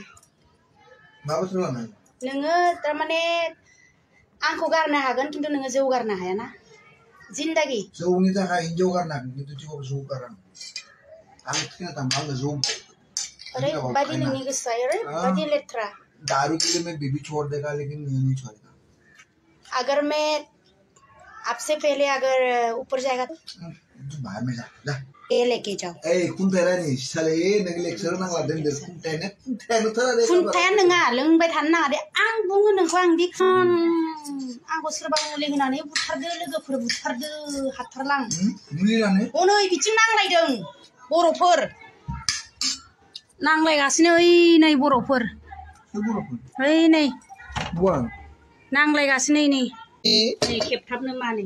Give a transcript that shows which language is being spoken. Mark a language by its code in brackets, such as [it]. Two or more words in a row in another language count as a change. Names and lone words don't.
[brx] मा बाथ्रा लानो नोङो थारमाने आंखौ गारनो हागोन खिन्थु नोङो जौ गारनो हायाना जिन्दागि जौनि थाखाय हिनजाव गारनो हागोन खिन्थु जिउआव जौ गारा आं थैना थांबा आंनो जौ ओरैबायदि नोंनि गोसोआ ओरैबायदि लेथ्रा [hi] दारू के लिए मैं बेबी छोड़ देगा लेकिन मैं नहीं छोड़ेगा अगर मैं आपसे पहले अगर ऊपर जाएगा तो बाहर में जा ये लेके जाओ [brx] ए खुन्थाइ रानि साले नों लेक्सार नांला दोनदो खुन्थाइया नङा लोंबाय थानो नाङा दे आं बुङो नोंखौ आं दिखान आंखौ सोरबा मुलि होनानै बुथारदो लोगोफोर बुथारदो हाथारलां मुलि होनानै नै बिथिं नांलायदों बर'फोर नांलायगासिनो ओइ नै बर'फोर ओइ नै नांलायगासिनो नै खेबथाबनो मानै